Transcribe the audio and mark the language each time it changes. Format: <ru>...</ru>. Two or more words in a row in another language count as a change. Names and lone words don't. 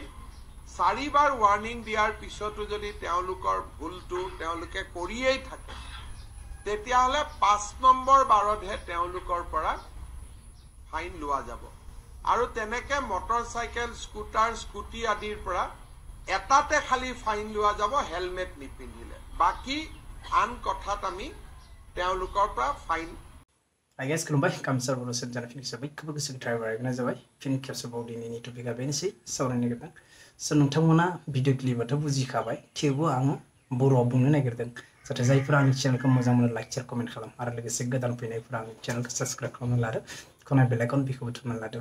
<as>4 বাৰ ৱাৰ্ণিং দিয়াৰ পিছতো যদি তেওঁলোকৰ ভুলটো তেওঁলোকে কৰিয়েই থাকে তেতিয়াহ'লে 5 নম্বৰ বাৰতহে তেওঁলোকৰ পৰা ফাইন লোৱা যাব। আৰু তেনেকে মটৰচাইকেল স্কুটাৰ স্কুটি আদিৰ পৰা এটাতে খালি ফাইন লোৱা যাব হেলমেট নিপিন্ধিলে, বাকি আন কথাত আমি তেওঁলোকৰ পৰা ফাইন।</as> <brx>guys खुलुमबाय कामसार बर' सेट जाना फिनिक्स जाबाय खोब गोसो ड्राइभार आइबना जाबाय फिन खेबसेबाव दिनैनि टपिकआ बेनोसै सावरायनो नागिरदों। स' नोंथांमोना भिडिअ क्लिपआथ' बुजिखाबाय, थेवबो आङो बर'आव बुंनो नागिरदों जाहाथे जायफोरा आंनि चेनेलखौ मोजां मोनो</brx> <en>like share comment</en> <brx>खालाम आरो लोगोसे गोदान फैनायफोरा आंनि चेनेलखौ साबस्क्राइब खालामना लादो, खनाय</brx> <en>bell icon</en> <brx>बेखौबो थुना लादो।</brx>